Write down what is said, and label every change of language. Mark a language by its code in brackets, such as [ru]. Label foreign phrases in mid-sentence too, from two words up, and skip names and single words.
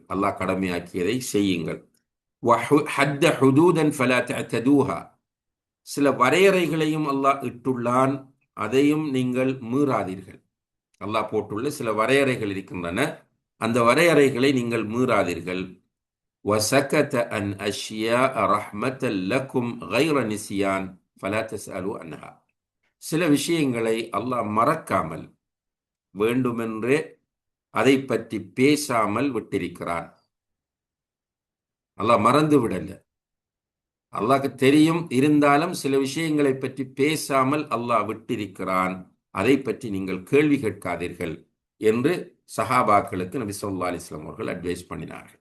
[ta] அல்லாஹ் கடமையாக்கியதை செய்யுங்கள். [ar] وحد حدودا فلا تعتدوها, [ta] சில வரையறைகளையும் அல்லாஹ் இட்டுள்ளான், அதையும் நீங்கள் மீறாதீர்கள். அல்லாஹ் போட்டுள்ள சில வரையறைகள் இருக்கின்றன, அந்த வரையறைகளை நீங்கள் மீறாதீர்கள். [ar] وَسَكَتَ عَنْ أَشْيَاءَ رَحْمَةً لَكُمْ غَيْرَ نِسْيَانٍ فَلَا تَسْأَلُوا عَنْهَا, [ta] சில விஷயங்களை அல்லாஹ் மறக்காமல் வேண்டுமென்றே அதை பற்றி பேசாமல் விட்டிருக்கிறான். அல்லாஹ் மறந்து விடல, அல்லாஹ்க்கு தெரியும், இருந்தாலும் சில விஷயங்களை பற்றி பேசாமல் அல்லாஹ் விட்டிருக்கிறான், அதை பற்றி நீங்கள் கேள்வி கேட்காதீர்கள் என்று சஹாபாக்களுக்கு நபி [ar] صلى الله عليه وسلم [ta] அவர்கள் அட்வைஸ் பண்ணினார்கள்.